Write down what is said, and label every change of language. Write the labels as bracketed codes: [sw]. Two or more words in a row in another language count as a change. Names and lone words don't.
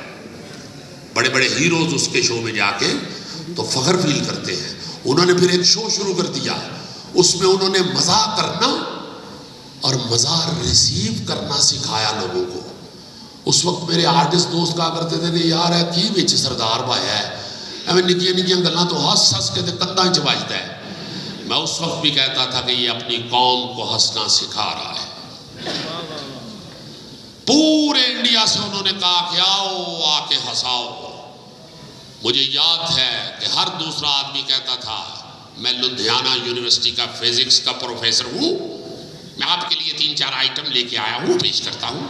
[ur] بڑے بڑے ہیروز اس کے شو میں جا کے تو فخر فیل کرتے ہیں. انہوں نے پھر ایک شو شروع کر دیا، اس میں انہوں نے مزاح کرنا اور مزاح ریسیو کرنا سکھایا لوگوں کو. اس وقت میرے آرٹسٹ دوست کہا کرتے تھے کہ [pa] یار ہے کی وچ سردار بھایا ہے، ایویں نکیاں نکیاں گلاں تو ہس ہس کے کندھاں چ بجدا ہے. [ur] میں اس وقت بھی کہتا تھا کہ یہ اپنی قوم کو ہنسنا سکھا رہا ہے. پورے انڈیا سے انہوں نے کہا کہ آؤ آ کے ہنساؤ. مجھے یاد ہے کہ ہر دوسرا آدمی کہتا تھا میں لدھیانہ یونیورسٹی کا فزکس کا پروفیسر ہوں، میں آپ کے لیے 3-4 آئٹم لے کے آیا ہوں، پیش کرتا ہوں.